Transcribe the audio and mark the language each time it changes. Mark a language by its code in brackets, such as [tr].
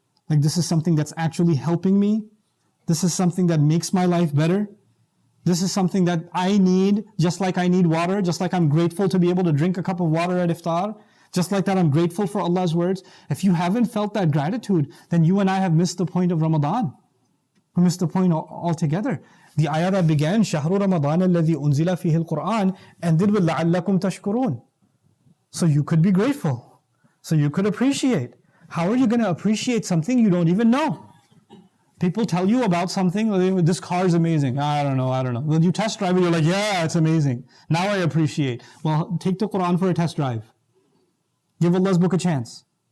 [en] Like this is something that's actually helping me? This is something that makes my life better? This is something that I need, just like I need water, just like I'm grateful to be able to drink a cup of water at iftar. Just like that, I'm grateful for Allah's words. If you haven't felt that gratitude, then you and I have missed the point of Ramadan. We missed the point altogether. The ayah that began, [ar] شَهْرُ رَمَضَانَ الَّذِي أُنزِلَ فِيهِ الْقُرْآنِ, [en] ended with [ar] لَعَلَّكُمْ تَشْكُرُونَ. [en] So you could be grateful. So you could appreciate. How are you going to appreciate something you don't even know? People tell you about something, this car is amazing. I don't know. When you test drive it, you're like, yeah, it's amazing. Now I appreciate. Well, take the Quran for a test drive. Give Allah's book a chance.